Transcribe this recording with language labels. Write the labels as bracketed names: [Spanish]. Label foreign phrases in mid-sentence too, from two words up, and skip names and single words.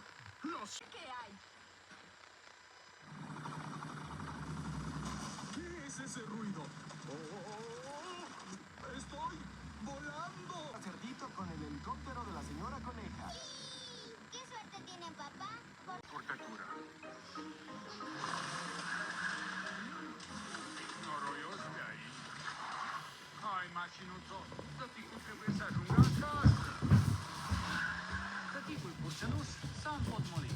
[Spanish] ¿Qué hay? ¿Qué es ese ruido? ¡Oh! ¡Estoy volando! Papá Cerdito con el helicóptero de la señora Coneja. ¿Qué suerte tiene papá? Portatura. [Romanian] Noroios Hai, mașinuțo, tăticul trebuie să ajungă acasă. Tăticul Purceluș s-a împotmolit.